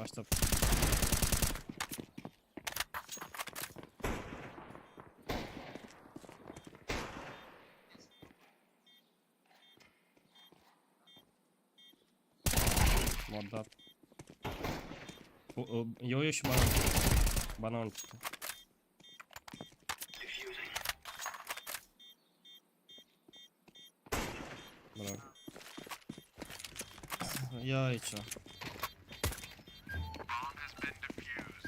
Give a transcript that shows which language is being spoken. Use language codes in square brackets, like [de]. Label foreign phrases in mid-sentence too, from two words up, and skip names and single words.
[ro] Aștept. M-a dat. Eu și banan. Banan. Diffusing. Bravo. Ia aici. [en] Bomb has been defused.